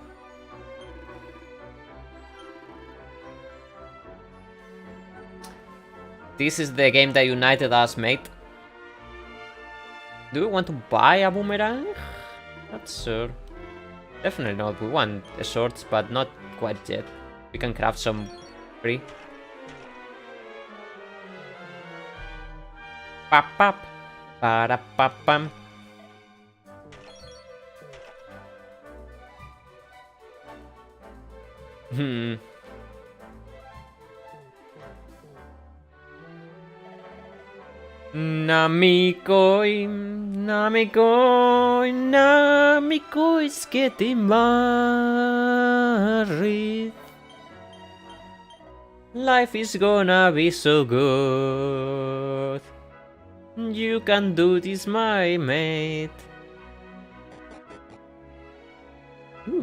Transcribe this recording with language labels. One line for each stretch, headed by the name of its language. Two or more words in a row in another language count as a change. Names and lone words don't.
English: This is the game that united us, mate. Do we want to buy a boomerang? Not sure. Definitely not. We want a sword, but not quite yet. We can craft some free. Pap pap. Para pap pam. Namikoi, Namikoi, Namikoi is getting married. Life is gonna be so good. You can do this, my mate. Ooh.